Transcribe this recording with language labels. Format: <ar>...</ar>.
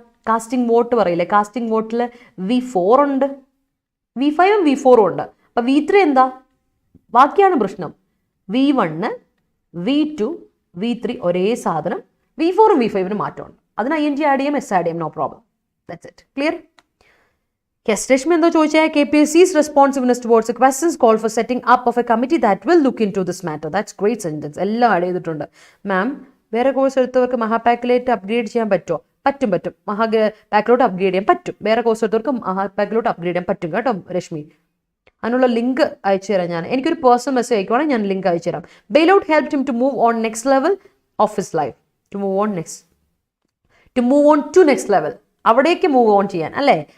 <ml>Casting vote പറയില്ലേ, casting വോട്ടിൽ V4 ഉണ്ട്. V5ഉം V4ഉം ഉണ്ട്. അപ്പം V3 എന്താ? ബാക്കിയാണ് പ്രശ്നം. V1, V2, V3 ഒരേ സാധനം. V4ഉം V5നും മാറ്റമുണ്ട്. അതിന് ING ആഡ് ചെയ്യാം, S ആഡ് ചെയ്യാം, no problem.</ml> <en>That's it. Clear? Yes, Rashmi എന്തോ ചോദിച്ചാൽ KPSC's responsiveness towards the questions call for setting up of a committee that will look into this matter. That's great sentence. എല്ലാം add ചെയ്തിട്ടുണ്ട്.</en> <ml>മാം, വേറെ course എടുത്തവർക്ക് മഹാപാക്കിലേക്ക് upgrade ചെയ്യാൻ പറ്റുമോ? പറ്റും. മഹാപാക്കിലോട്ട് upgrade ചെയ്യാൻ പറ്റും. വേറെ കോഴ്സ് എടുത്തവർക്ക് മഹാപാക്കിലോട്ട് അപ്ഗ്രേഡ് ചെയ്യാൻ പറ്റും കേട്ടോ രശ്മി. അതിനുള്ള ലിങ്ക് അയച്ചു തരാം ഞാൻ. എനിക്കൊരു പേഴ്സണൽ മെസ്സേജ് അയക്കുവാണെങ്കിൽ ഞാൻ ലിങ്ക് അയച്ചു തരാം.</ml> <en>Bailout helped him to move on next level of his life. To move on to next level, അവിടേക്ക് move on ചെയ്യാൻ, അല്ലേ?</en>